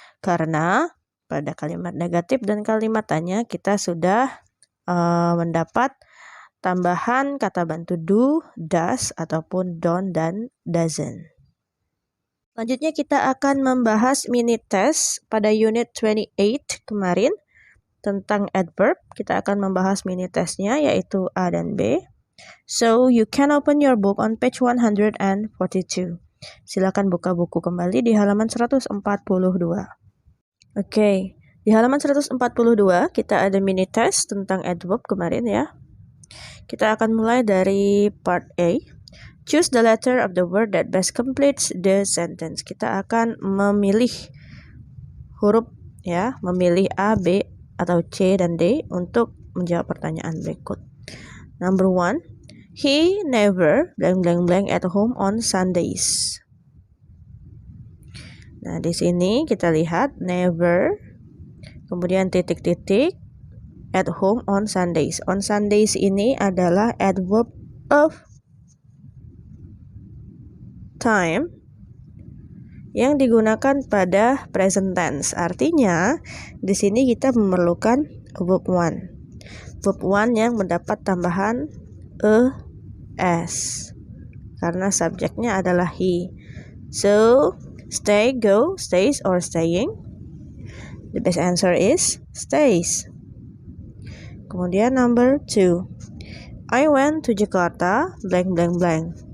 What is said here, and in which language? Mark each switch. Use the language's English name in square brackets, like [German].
[Indonesian] Karena pada kalimat negatif dan kalimat tanya kita sudah mendapat tambahan kata bantu do, does, ataupun don't dan doesn't. Selanjutnya kita akan membahas mini test pada unit 28 kemarin tentang adverb. Kita akan membahas mini testnya yaitu A dan B. [English] So, you can open your book on page 142. [Indonesian] Silakan buka buku kembali di halaman 142. Oke, di halaman 142 kita ada mini test tentang adverb kemarin ya. Kita akan mulai dari part A. [English] Choose the letter of the word that best completes the sentence. [Indonesian] Kita akan memilih huruf ya, memilih A, B, atau C dan D untuk menjawab pertanyaan berikut. [English] Number 1. He never blank blank blank at home on Sundays. [Indonesian] Nah, di sini kita lihat never, kemudian titik-titik, [English] at home on Sundays. [Indonesian] On Sundays ini adalah adverb of time yang digunakan pada present tense. Artinya, di sini kita memerlukan verb one. Verb one yang mendapat tambahan es. Karena subjeknya adalah he. [English] So, stay, go, stays, or staying. The best answer is stays. Kemudian number 2. I went to Jakarta blank blank blank.